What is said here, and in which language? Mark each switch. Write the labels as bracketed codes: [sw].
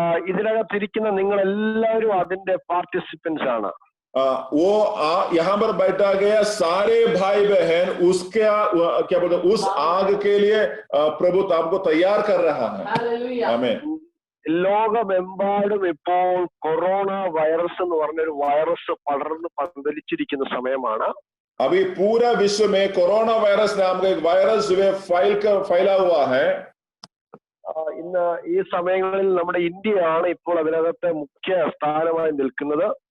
[ml] ഇതിനകത്തിരിക്കുന്ന നിങ്ങൾ എല്ലാവരും അതിന്റെ പാർട്ടിസിപ്പൻസ് ആണ്. [hi] वो यहाँ पर बैठा गया सारे भाई बहन उसके क्या बोलते उस आग के लिए प्रभु आपको तैयार कर रहा है। आमीन। [ml] ലോകമെമ്പാടും ഇപ്പോൾ കൊറോണ വൈറസ് എന്ന് പറഞ്ഞൊരു വൈറസ് പടർന്ന് പന്തലിച്ചിരിക്കുന്ന സമയമാണ്. [hi] अभी पूरा विश्व में कोरोना वायरस नाम का एक वायरस जो है फैला हुआ है। [ml] ഇന്ന് ഈ സമയങ്ങളിൽ നമ്മുടെ ഇന്ത്യയാണ് ഇപ്പോൾ അതിനകത്തെ മുഖ്യ സ്ഥാനമായി നിൽക്കുന്നത്.